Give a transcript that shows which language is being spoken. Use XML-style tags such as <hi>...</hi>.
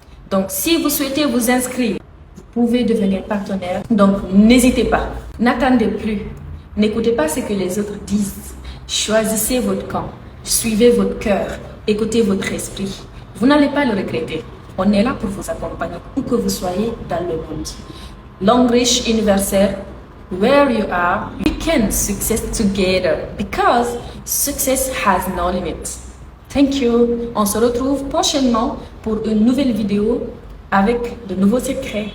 <fr>Donc si vous souhaitez vous inscrire, vous pouvez devenir partenaire, donc n'hésitez pas, n'attendez plus, n'écoutez pas ce que les autres disent, choisissez votre camp, suivez votre cœur, écoutez votre esprit, vous n'allez pas le regretter, on est là pour vous accompagner, où que vous soyez dans le monde.</fr> <en>Longlish Universal, where you are, we can success together, because success has no limit. Thank you,</en> <fr>on se retrouve prochainement pour une nouvelle vidéo avec de nouveaux secrets.</fr>